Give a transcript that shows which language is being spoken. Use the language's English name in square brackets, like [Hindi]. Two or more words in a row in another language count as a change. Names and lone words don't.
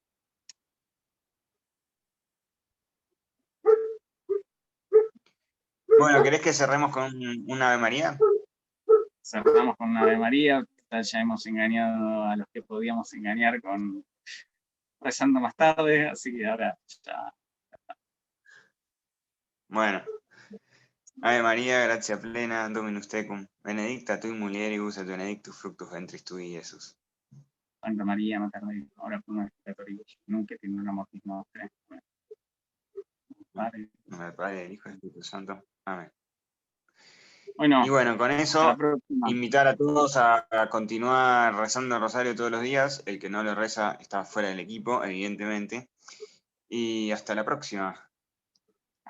[Spanish] Bueno, ¿querés que cerremos con un Ave María? Cerramos con una Ave María. Ya hemos engañado a los que podíamos engañar con rezando más tarde, así que ahora ya. Bueno. [Latin] Ave María, gracia plena, Dominus tecum, benedicta tui mulieribus et benedictus fructus ventris tui, Jesús. Santa María, Mater Dei, ora pro nobis peccatoribus, nunc et in hora mortis nostre. [Spanish] Padre. En nombre del Padre, del Hijo y del Espíritu Santo. Amén. Bueno, y bueno, con eso, próxima. invitar a todos a continuar rezando el rosario todos los días. El que no lo reza está fuera del equipo, evidentemente. Y hasta la próxima.